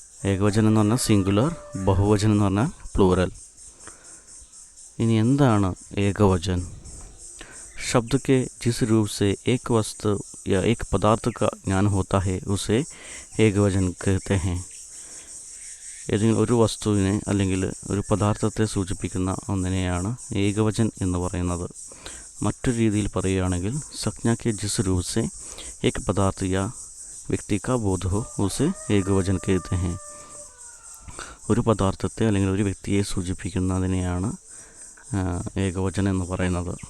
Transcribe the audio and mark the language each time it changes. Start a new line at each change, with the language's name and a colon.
Malayalam: ഏകവചൻ എന്ന് പറഞ്ഞാൽ സിംഗുലർ, ബഹുവചൻ എന്ന് പറഞ്ഞാൽ പ്ലൂറൽ. ഇനി എന്താണ് ഏകവചൻ?
Hindi: शब्द के जिस रूप से एक वस्तु या एक पदार्थ का ज्ञान होता है उसे ഏകവചൻ कहते हैं.
Malayalam: ഏതെങ്കിലും ഒരു വസ്തുവിനെ അല്ലെങ്കിൽ ഒരു പദാർത്ഥത്തെ സൂചിപ്പിക്കുന്ന ഒന്നിനെയാണ് ഏകവചൻ എന്ന് പറയുന്നത്. മറ്റൊരു രീതിയിൽ പറയുകയാണെങ്കിൽ സംജ്ഞ
Hindi: के जिस रूप से एक पदार्थ या व्यक्ति का बोध हो उसे ഏകവചൻ कहते हैं.
Malayalam: ഒരു പദാർത്ഥത്തെ അല്ലെങ്കിൽ ഒരു വ്യക്തിയെ സൂചിപ്പിക്കുന്നതിനെയാണ് ഏകവചൻ എന്ന് പറയുന്നത്.